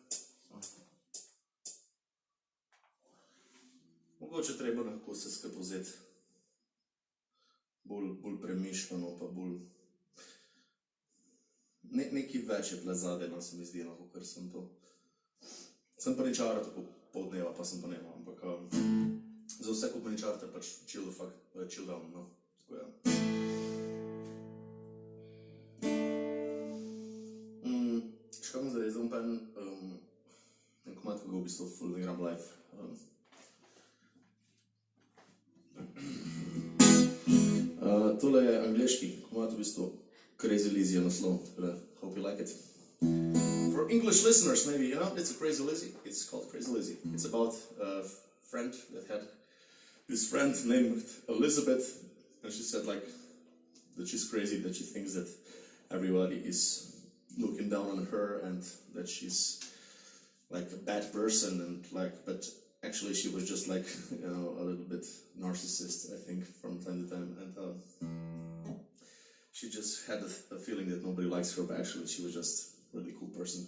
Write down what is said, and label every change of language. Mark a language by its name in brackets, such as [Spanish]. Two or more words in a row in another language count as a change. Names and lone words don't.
[Slovenian] Mogoče treba nekako se skupaj vzeti. Bolj premišljeno, pa bolj... Nekaj več je tle zadaj, se mi zdi, kakor sem to. Sem paničara tako pol dneva, pa sem pa nema, ampak za vse, ko paničarate, pač [English] chill down, [Slovenian] no. Tako ja. Škam zdaj, zdaj bom pa en komad, ko ga v bistvu ful ne igram live. Tole je angliški komad, v bistvu Crazy Lizzy je naslov, [English] hope you like it. For English listeners, maybe, you know, it's a Crazy Lizzy. It's called Crazy Lizzy. It's about a friend that had this friend named Elizabeth, and she said like that she's crazy, that she thinks that everybody is looking down on her and that she's like a bad person and like, but actually she was just like, you know, a little bit narcissist, I think, from time to time, and she just had a feeling that nobody likes her, but actually she was just a really cool person.